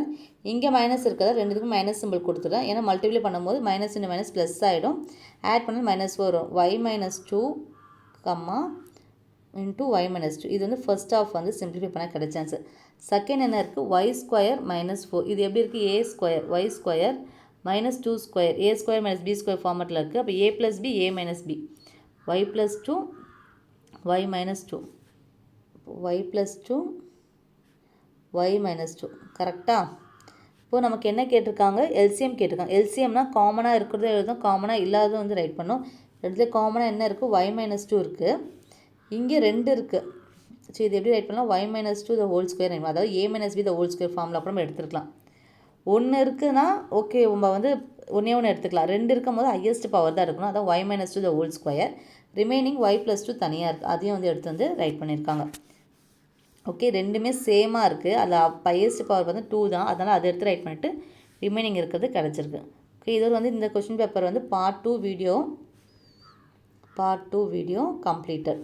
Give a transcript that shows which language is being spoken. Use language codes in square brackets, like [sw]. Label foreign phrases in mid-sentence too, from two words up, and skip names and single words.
[ta] இங்கே மைனஸ் இருக்கிறதா ரெண்டுத்துக்கும் மைனஸ் சிம்பிள் கொடுத்துட்டேன். ஏன்னா மல்டிப்ளை பண்ணும்போது [en] minus into minus plus [ta] ஆகிடும். ஆட் பண்ணால் -4 வரும். y - 2, இன்ட்டு y - 2. இது வந்து [en] first of [ta] வந்து சிம்பிளிஃபை பண்ண கிடைச்ச ஆன்சர். செகண்ட் என்ன இருக்குது? y² - 4. இது எப்படி இருக்குது? a² y² - 2² a² - b² ஃபார்மேட்டில் இருக்குது. அப்போ a + b a - b y + 2 y - 2 y + 2 y - 2 கரெக்டாக. இப்போது நமக்கு என்ன கேட்டிருக்காங்க? எல்சிஎம் கேட்டிருக்காங்க. எல்சிஎம்னா காமனாக இருக்கிறத எழுதும், காமனாக இல்லாதது வந்து ரைட் பண்ணோம். ரெண்டுல காமனாக என்ன இருக்குது? y - 2 இருக்குது. இங்கே 2 இருக்குது. ஸோ இது எப்படி ரைட் பண்ணலாம்? [en] y - 2 the whole square, [ta] அதாவது [en] a - b the whole square [ta] ஃபார்மில் கூட நம்ம எடுத்துருக்கலாம். ஒன்று இருக்குதுன்னா ஓகே, நம்ம வந்து ஒன்று எடுத்துக்கலாம். 2 இருக்கும் போது [en] highest power [ta] தான் இருக்கணும். அதான் [en] y - 2 the whole square. [ta] ரிமைனிங் y + 2 தனியாக இருக்குது. அதையும் வந்து எடுத்து வந்து ரைட் பண்ணியிருக்காங்க. ஓகே, ரெண்டுமே சேமாக இருக்குது. அதில் [en] highest power [ta] வந்து 2 தான். அதனால் அதை எடுத்து ரைட் பண்ணிவிட்டு ரிமைனிங் இருக்கிறது கிடச்சிருக்கு. ஓகே, இதோடு வந்து இந்த [en] question paper [ta] வந்து பார்ட் 2 [en] video completed.